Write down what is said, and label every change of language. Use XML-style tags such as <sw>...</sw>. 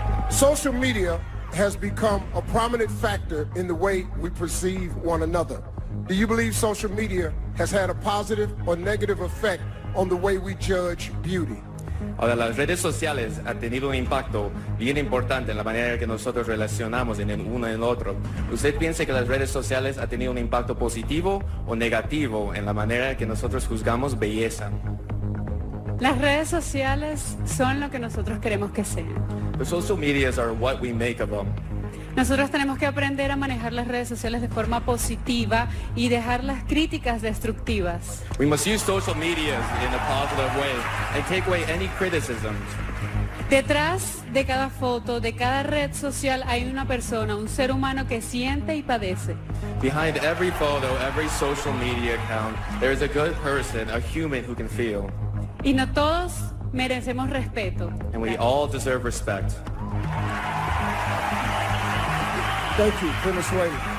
<en>Social media has become a prominent factor in the way we perceive one another. Do you believe social media has had a positive or negative effect on the way we judge beauty?</en> <es>Ahora, las redes sociales han tenido un impacto bien importante en la manera que nosotros relacionamos en el uno en el otro. ¿Usted piensa que las redes sociales han tenido un impacto positivo o negativo en la manera que nosotros juzgamos belleza? Las redes sociales son lo que nosotros queremos que sean.</es> <en>The social medias are what we make of them.</en> <es>Nosotros tenemos que aprender a manejar las redes sociales de forma positiva y dejar las críticas destructivas.</es> <en>We must use social medias in a positive way and take away any criticisms.</en> <es>Detrás de cada foto, de cada red social hay una persona, un ser humano que siente y padece.</es> <en>Behind every photo, every social media account, there is a good person, a human who can feel.</en> <es>Y no todos merecemos respeto.</es> <en>And we all deserve respect. Thank you, Venezuela.</en>